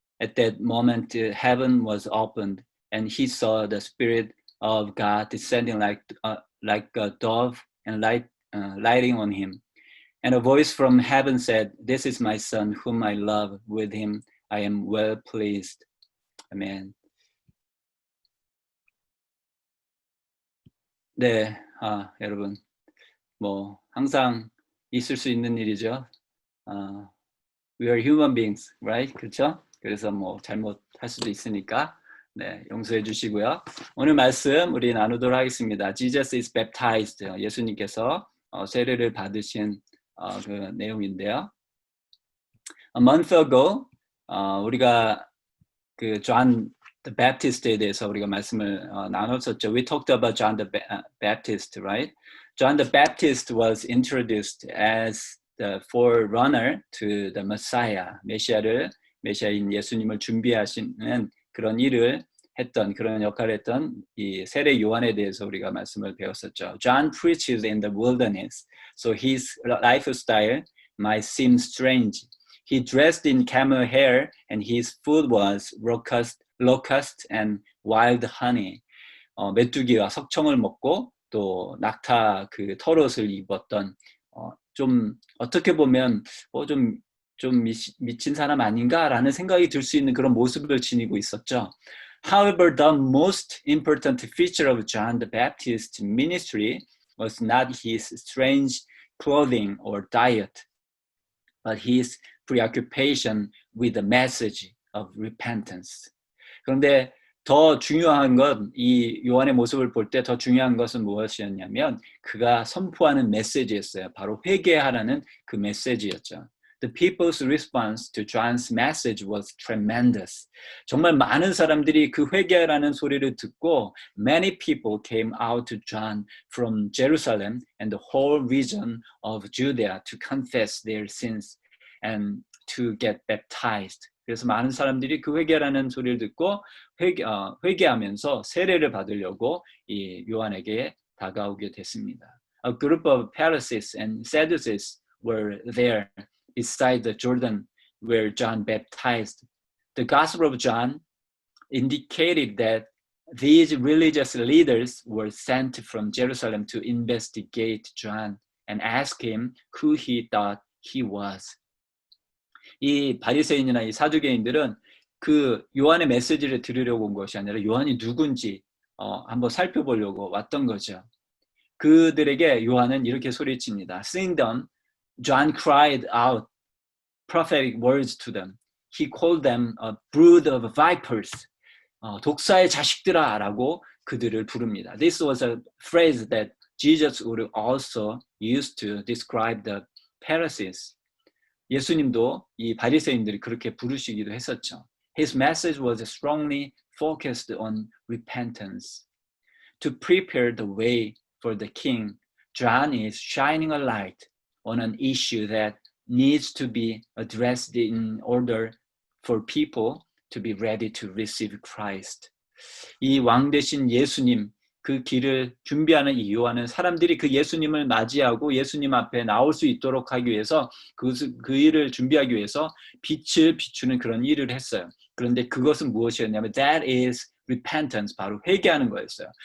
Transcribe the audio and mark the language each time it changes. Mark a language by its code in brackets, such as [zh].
[en] At that moment, heaven was opened, and he saw the Spirit of God descending like a dove and lighting on him. And a voice from heaven said, This is my Son, whom I love. With him I am well pleased. Amen. [ko] 네, 여러분, 항상 있을 수 있는 일이죠. [en] We are human beings, right? [ko] 그렇죠? 그래서 잘못할 수도 있으니까 네, 용서해 주시고요. 오늘 말씀 우리 나누도록 하겠습니다. [en] Jesus is baptized. [ko] 예수님께서 세례를 받으신 그 내용인데요. [en] A month ago, [ko] 우리가 그 John the Baptist에 대해서 우리가 말씀을 나눴었죠. [en] We talked about John the Baptist, right? John the Baptist was introduced as the forerunner to the Messiah. [ko] 메시아인 예수님을 준비하시는 그런 일을 했던, 그런 역할을 했던 이 세례 요한에 대해서 우리가 말씀을 배웠었죠. [en] John preaches in the wilderness, so his lifestyle might seem strange. He dressed in camel hair, and his food was locust and wild honey. [ko] 메뚜기와 석청을 먹고 또 낙타 그 털옷을 입었던 좀 어떻게 보면 좀 미친 사람 아닌가라는 생각이 들 수 있는 그런 모습을 지니고 있었죠. [en] However, the most important feature of John the Baptist's ministry was not his strange clothing or diet, but his preoccupation with the message of repentance. [ko] 그런데 더 중요한 건 이 요한의 모습을 볼 때 더 중요한 것은 무엇이었냐면 그가 선포하는 메시지였어요. 바로 회개하라는 그 메시지였죠. [en] The people's response to John's message was tremendous. [ko] 정말 많은 사람들이 그 회개하라는 소리를 듣고 [en] many people came out to John from Jerusalem and the whole region of Judea to confess their sins and to get baptized. [ko] 그래서 많은 사람들이 그 회개라는 소리를 듣고 회개하면서 세례를 받으려고 이 요한에게 다가오게 됐습니다. [en] A group of Pharisees and Sadducees were there beside the Jordan where John baptized. The Gospel of John indicated that these religious leaders were sent from Jerusalem to investigate John and ask him who he thought he was. [ko] 이 바리새인이나 이 사두개인들은 그 요한의 메시지를 들으려고 온 것이 아니라 요한이 누군지 한번 살펴보려고 왔던 거죠. 그들에게 요한은 이렇게 소리칩니다. [en] Seeing them, John cried out prophetic words to them. He called them a brood of vipers. [ko] 독사의 자식들아 라고 그들을 부릅니다. [en] This was a phrase that Jesus would also use to describe the Pharisees. [ko] 예수님도 이 바리새인들이 그렇게 부르시기도 했었죠. [en] His message was strongly focused on repentance. To prepare the way for the king, John is shining a light on an issue that needs to be addressed in order for people to be ready to receive Christ. [ko] 이 왕 대신 예수님, 그 길을 준비하는 이 요한은 사람들이 그 예수님을 맞이하고 예수님 앞에 나올 수 있도록 하기 위해서 그 일을 준비하기 위해서 빛을 비추는 그런 일을 했어요. 그런데 그것은 무엇이었냐면 [en] that is repentance, [ko] 바로 회개하는 거였어요.